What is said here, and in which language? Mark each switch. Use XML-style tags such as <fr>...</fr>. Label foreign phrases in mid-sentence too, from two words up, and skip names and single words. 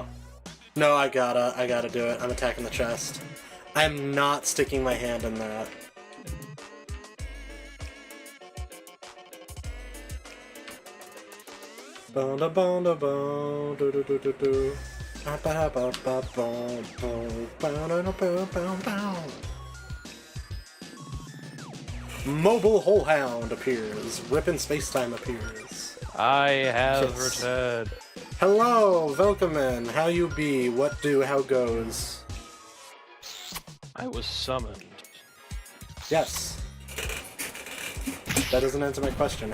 <en>No, I gotta do it. I'm attacking the chest. I'm not sticking my hand in that. Bonda bonda bon do do do do do. Ba ba ba ba bon bon ba ba ba ba. Mobile Hole Hound appears. Rippin' Spacetime appears. I have Yes. returned. Hello, welcome in. How you be? What do? How goes? I was summoned. Yes. That doesn't answer my question.</en>